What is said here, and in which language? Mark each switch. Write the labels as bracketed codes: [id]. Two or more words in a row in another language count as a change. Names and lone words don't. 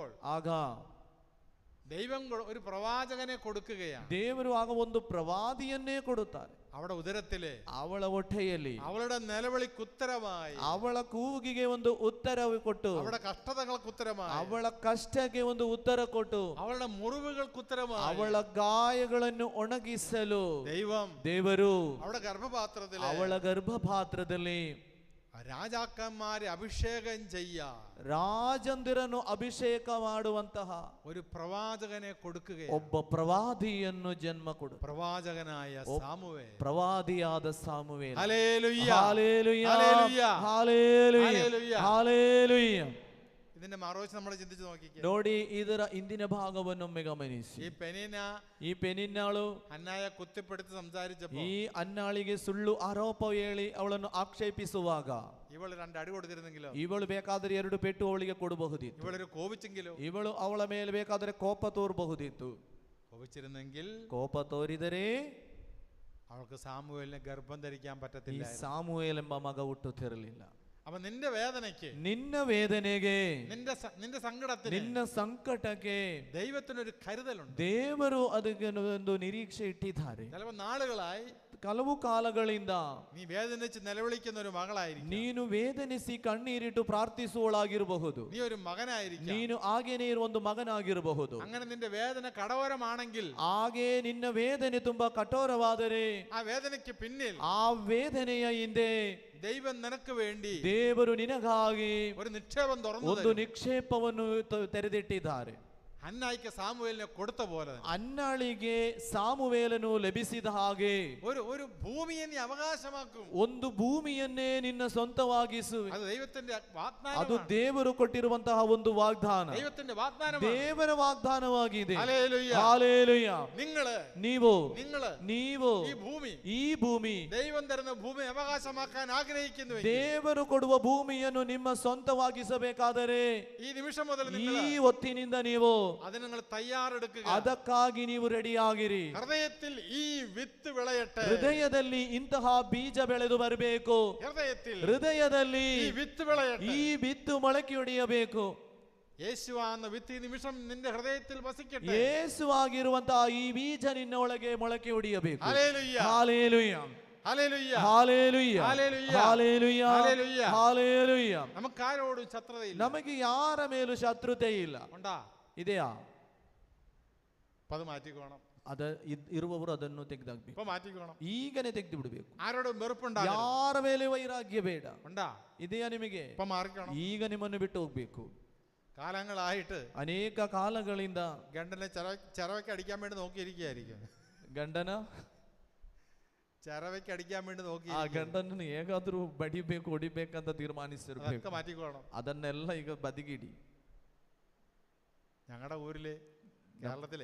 [kn] ಆಗ [ml] ദൈവം ഒരു പ്രവാചകനെ കൊടുക്കുകയാണ്. [kn] ದೇವರು ಆಗ ಒಂದು ಪ್ರವಾದಿಯನ್ನೇ ಕೊಡುತ್ತಾರೆ. [ml] അവിടെ ഉദരത്തിലെ [kn] ಅವಳ ಹೊಟ್ಟೆಯಲ್ಲಿ [ml] അവളുടെ നിലവിളിക്ക് ഉത്തരമായി, [kn] ಅವಳ ಕೂಗಿಗೆ ಒಂದು ಉತ್ತರ ಕೊಟ್ಟು, [ml] അവളുടെ കഷ്ടതകൾക്ക് ഉത്തരമായി, [kn] ಅವಳ ಕಷ್ಟಕ್ಕೆ ಒಂದು ಉತ್ತರ ಕೊಟ್ಟು, [ml] അവളുടെ മുറിവുകൾക്ക് ഉത്തരമായി, [kn] ಅವಳ ಗಾಯಗಳನ್ನು ಒಣಗಿಸಲು ದೇವರು [ml] അവളുടെ ഗർഭപാത്രത്തിൽ, [kn] ಅವಳ ಗರ್ಭಪಾತ್ರದಲ್ಲಿ [ml] രാജാക്കന്മാരെ അഭിഷേകം ചെയ്യാൻ, [kn] ರಾಜಂದಿರನ್ನು ಅಭಿಷೇಕ ಮಾಡುವಂತಹ [ml] ഒരു പ്രവാചകനെ കൊടുക്കുകയാണ്. [kn] ಒಬ್ಬ ಪ್ರವಾದಿಯನ್ನು ಜನ್ಮ ಕೊಡು. [ml] പ്രവാചകനായ സാമുവേൽ, [kn] ಪ್ರವಾದಿಯಾದ ಸಾಮುವೇಲ. [ml] ഹല്ലേലൂയ, ഹല്ലേലൂയ, ഹല്ലേലൂയ, ഹല്ലേലൂയ, ഹല്ലേലൂയ. ഇതിന്റെ മറുവശം നമ്മൾ ചിന്തിച്ചു നോക്കിക്കേ. [kn] ನೋಡಿ ಇದರ ಇಂದಿನ ಭಾಗವನ್ನೊಮ್ಮೆ ಗಮನಿಸಿ. ಈ ಪೆನಿನ್ನಾಳು [ml] അന്നായെ കുത്തിപ്പെടുത്തി സംസാരിച്ചപ്പോൾ, [kn] ಈ ಅನ್ನಾಳಿಗೆ ಸುಳ್ಳು ಆರೋಪ ಹೇಳಿ ಅವಳನ್ನು ಆಕ್ಷೇಪಿಸುವಾಗ, [ml] ಇವಳು 2 അടി കൊടുത്തിരുന്നെങ്കിലോ, [kn] ಇವಳು ಬೇಕಾದರೆ 2 ಪೆಟ್ಟು ಅವಳಿಗೆ ಕೊಡಬಹುದಿತ್ತು. [ml] ಇವಳು കോപിച്ചെങ്കിലോ, [kn] ಇವಳು ಅವಳ ಮೇಲೆ ಬೇಕಾದರೆ ಕೋಪ ತೋರಬಹುದಿತ್ತು. [ml] കോപിച്ചിരുന്നെങ്കിൽ, [kn] ಕೋಪ ತೋರಿದರೆ [ml] അവൾക്ക് സാമുവേലിനെ ഗർഭം ധരിക്കാൻ പറ്റത്തില്ല. [kn] ಈ ಸಾಮುವೇಲ್ ಎಂಬ ಮಗ ಹುಟ್ಟುತ್ತಿರಲಿಲ್ಲ. [ml] അപ്പൊ നിന്റെ വേദനയ്ക്ക്, [kn] ನಿನ್ನ ವೇದನೆಗೆ, [ml] നിന്റെ സങ്കടത്തിന്, [kn] ನಿನ್ನ ಸಂಕಟಕ್ಕೆ [ml] ദൈവത്തിനൊരു കരുതലുണ്ട്. [kn] ದೇವರು ಅದಕ್ಕೆ ಒಂದು ನಿರೀಕ್ಷೆ ಇಟ್ಟಿದ್ದಾರೆ. [ml] ചിലപ്പോൾ നാളുകളായി, [kn] ಕೆಲವು ಕಾಲಗಳಿಂದ [ml] നീ വേദനിച്ച് നിലവിളിക്കുന്ന ഒരു മകളായിരിക്കും, [kn] ನೀನು ವೇದನಿಸಿ ಕಣ್ಣೀರಿಟ್ಟು ಪ್ರಾರ್ಥಿಸುವಳಾಗಿರಬಹುದು, [ml] നീ ഒരു മകനായിരിക്കും, [kn] ನೀನು ಹಾಗೇನೆ ಇರುವ ಒಂದು ಮಗನಾಗಿರಬಹುದು. [ml] അങ്ങനെ നിന്റെ വേദന കടോരമാണെങ്കിൽ, [kn] ಹಾಗೆ ನಿನ್ನ ವೇದನೆ ತುಂಬಾ ಕಠೋರವಾದರೆ, [ml] ആ വേദനയ്ക്ക് പിന്നിൽ, [kn] ಆ ವೇದನೆಯ ಹಿಂದೆ [ml] ദൈവം നിനക്ക് വേണ്ടി [kn] ದೇವರು ನಿನಗಾಗಿ [ml] ഒരു നിക്ഷേപം തുറന്നു [kn] ಒಂದು ನಿಕ್ಷೇಪವನ್ನು ತೆರೆದಿಟ್ಟಿದ್ದಾರೆ. [ml] അന്നായിക്ക് സാമുവേലിനെ കൊടുത്ത പോലെ, [kn] ಅನ್ನಾಳಿಗೆ ಸಾಮುವೇಲನು ಲಭಿಸಿದ ಹಾಗೆ [ml] ഒരു ഭൂമിയെ നീ അവകാശമാക്കും. [kn] ಒಂದು ಭೂಮಿಯನ್ನೇ ನಿನ್ನ ಸ್ವಂತವಾಗಿಸುವೆ. [ml] അത് ദൈവത്തിന്റെ വാഗ്ദാനം, [kn] ಅದು ದೇವರು ಕೊಟ್ಟಿರುವಂತಹ ಒಂದು ವಾಗ್ದಾನ, [ml] ദൈവത്തിന്റെ വാഗ്ദാനം, [kn] ದೇವರ ವಾಗ್ದಾನವಾಗಿದೆ. [ml] ഹല്ലേലൂയ, ഹല്ലേലൂയ. [kn] ನೀವು ಈ ಭೂಮಿ [ml] ദൈവം തരുന്ന ഭൂമി അവകാശമാക്കാൻ ആഗ്രഹിക്കുന്നു. [kn] ದೇವರು ಕೊಡುವ ಭೂಮಿಯನ್ನು ನಿಮ್ಮ ಸ್ವಂತವಾಗಿಸಬೇಕಾದರೆ [ml] ഈ നിമിഷം മുതൽ, [kn] ಈ ಹೊತ್ತಿನಿಂದ ನೀವು [ml] അതിന് നിങ്ങൾ തയ്യാറെടുക്കുക. [kn] ಅದಕ್ಕಾಗಿ ನೀವು ರೆಡಿಯಾಗಿರಿ. [ml] ഹൃദയത്തിൽ ഈ വിത്ത് വിളയട്ടെ. [kn] ಹೃದಯದಲ್ಲಿ ಇಂತಹ ಬೀಜ ಬೆಳೆದು ಬರಬೇಕು. ಹೃದಯದಲ್ಲಿ [ml] ഈ വിത്ത് വിളയട്ടെ. [kn] ಈ ಬಿತ್ತು ಮೊಳಕೆಯೊಡೆಯಬೇಕು. [ml] യേശുവാകുന്ന വിത്ത് ഈ നിമിഷം നിന്റെ ഹൃദയത്തിൽ വസിക്കട്ടെ. [kn] ಯೇಸುವಾಗಿರುವಂತಹ ಈ ಬೀಜ ನಿನ್ನ ಒಳಗೆ ಮೊಳಕೆ ಹೊಡೆಯಬೇಕು. [ml] ഹല്ലേലൂയ, ഹല്ലേലൂയ, ഹല്ലേലൂയ, ഹല്ലേലൂയ, ഹല്ലേലൂയ, ഹല്ലേലൂയ, ഹല്ലേലൂയ, ഹല്ലേലൂയ. നമുക്കാരോടും ശത്രുതയില്ല. [kn] ನಮಗೆ ಯಾರ ಮೇಲೂ ಶತ್ರುತೆ ಇಲ್ಲ. [ml] ഉണ്ടാ? [kn] ಇದೆಯಾ? [ml] അത് മാറ്റിക്കോണം. [kn] ಅದ ಇರುವವರು ಅದನ್ನು ತೆಗೆದಾಕ್ಬೇಕು. [ml] ഇപ്പൊ മാറ്റിക്കോണം. [kn] ಈಗನೇ ತೆಗೆದು ಬಿಡಬೇಕು. [ml] ആരോടും വെറുപ്പുണ്ടാകും. [kn] ಯಾರ ಮೇಲೆ ವೈರಾಗ್ಯ ಬೇಡ. [ml] ഉണ്ടാ? [kn] ಇದೆಯಾ ನಿಮಗೆ? [ml] ഇപ്പൊ മാറിക്കണം. [kn] ಈಗ ನಿಮ್ಮನ್ನು ಬಿಟ್ಟು ಹೋಗ್ಬೇಕು. [ml] കാലങ്ങളായിട്ട് [kn] ಅನೇಕ ಕಾಲಗಳಿಂದ [ml] ഗണ്ടനെ ചെറവയ്ക്ക് അടിക്കാൻ വേണ്ടി നോക്കിയിരിക്കുകയായിരിക്കും. [kn] ಗಂಡನ [ml] ചെറവയ്ക്ക് അടിക്കാൻ വേണ്ടി നോക്കി [kn] ಆ ಗಂಡನನ್ನು ಹೇಗಾದ್ರೂ ಬಡಿಬೇಕು ಹೊಡಿಬೇಕಂತ ತೀರ್ಮಾನಿಸಿರ್ಬೇಕು. [ml] മാറ്റിക്കോണം. [kn] ಅದನ್ನೆಲ್ಲ ಈಗ ಬದಿಗಿಡಿ. [ml] ഞങ്ങളുടെ ഊരില്, കേരളത്തിലെ,